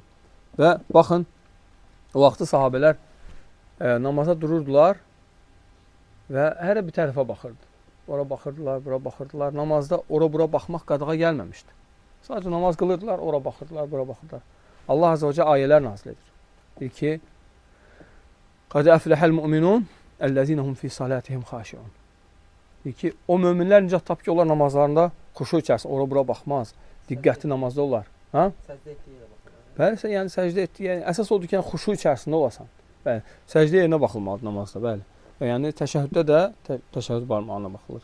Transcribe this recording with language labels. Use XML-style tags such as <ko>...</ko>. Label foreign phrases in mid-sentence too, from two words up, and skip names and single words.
<az>Və baxın, o vaxtı sahabələr namaza dururdular və hər bir tərəfə baxırdı. Ora baxırdılar, bura baxırdılar. Namazda ora-bura baxmaq qadağa gəlməmişdi. Sadəcə namaz qılırdılar, ora baxırdılar, bura baxırdılar. Allah</az> <ar>عز وجل</ar> <az>ayələr nazil edir. Deyir ki,</az> <ar>قَدْ أَفْلَحَ الْمُؤْمِنُونَ الَّذِينَ هُمْ فِي صَلَاتِهِمْ خَاشِعُونَ.</ar> <az>Deyir ki, o möminlər nicat tapır ki, onlar namazlarında xuşu içərisində, ora-bura baxmaz, diqqətli namazda olar. Ha? Səcdə etdiyi yerə baxır. Bəli, yəni səcdə etdiyi, yəni əsas odur ki, yəni xuşu içərisində olasan. Bəli, səcdə yerinə baxılmalıdır namazda, bəli. Və yəni təşəhhüddə də təşəhhüd barmağına baxılır.</az>